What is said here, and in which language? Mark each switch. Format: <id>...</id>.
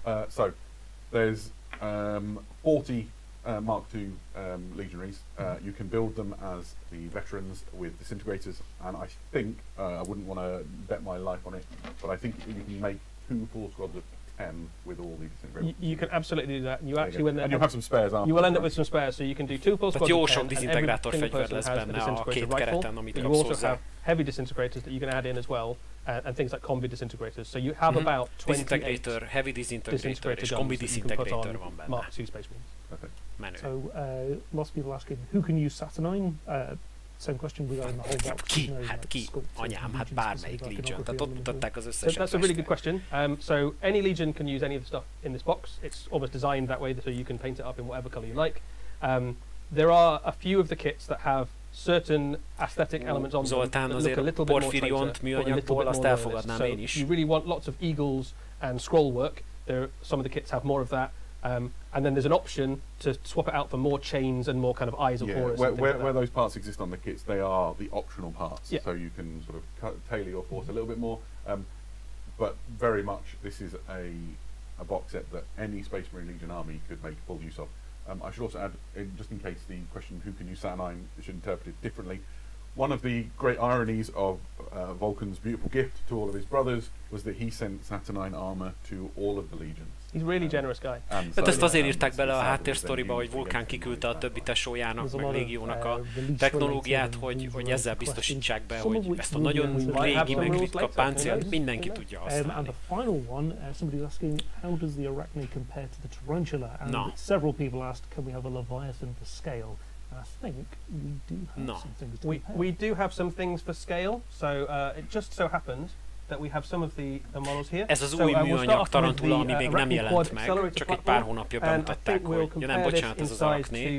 <en>So there's 40 Mark II legionaries. You can build them as the veterans with disintegrators, and I think I wouldn't want to bet my life on it, but I think you can make 2 full squads of 10 with all the disintegrators. You can absolutely do that. You actually, when and you'll have some spares after. You will end up with some spares, so you can do 2 full squads</en> <hu>jó</hu> <en>of 10.</en> <hu>sok disintegrátor fegyver lesz benne a két kereten, amit kapsz hozzá.</hu> <en>You also have heavy disintegrators that you can add in as well, and things like combi disintegrators. So you have about 28</en> <hu>heavy disintegrator és combi disintegrator van benne.</hu> <en>Mark II Space Marines. Okay. So lots of people asking who can use Saturnine. Same question regarding the whole box.</en> <hu>Ki? Anyám, hát bármelyik Legion. Tehát ott mutatták az összeset.</hu> <en>That's a really good question. So any Legion can use any of the stuff in this box. It's almost designed that way so you can paint it up in whatever colour you like. There are a few of the kits that have certain aesthetic elements on Zoltán them that look a little bit more</en> <hu>Porfiriont műanyagból, azt elfogadnám én is.</hu> <en>You really want lots of eagles and scroll work. Some of the kits have more of that. And then there's an option to swap it out for more chains and more kind of eyes of Horus. Where those parts exist on the kits, they are the optional parts. So you can sort of tailor your force a little bit more. But very much, this is a box set that any Space Marine Legion army could make full use of. I should also add, just in case the question who can use Saturnine should interpret it differently, one of the great ironies of Vulcan's beautiful gift to all of his brothers was that he sent Saturnine armor to all of the legions. He's a really generous guy.</en> <hu>Tehát ezt azért írták bele a háttérsztoriba, hogy Vulkán kiküldte a többi tesójának, meg légiónak a technológiát, hogy ezzel biztosítsák be, hogy ezt a nagyon régi, meg ritka páncélt mindenki tudja használni.</hu> <en>And the final one, somebody's asking, how does the Arachne compare to the Tarantula? And several people asked, can we have a Leviathan for scale? I think we do have some things to compare. We do have some things for scale, so it just so happens that we have some of the models here.</en> <hu>Ez az új műanyag Tarantula, ami még nem jelent meg, csak egy pár hónapja bemutatták, hogy ja nem, bocsánat, ez az Arachne.</hu>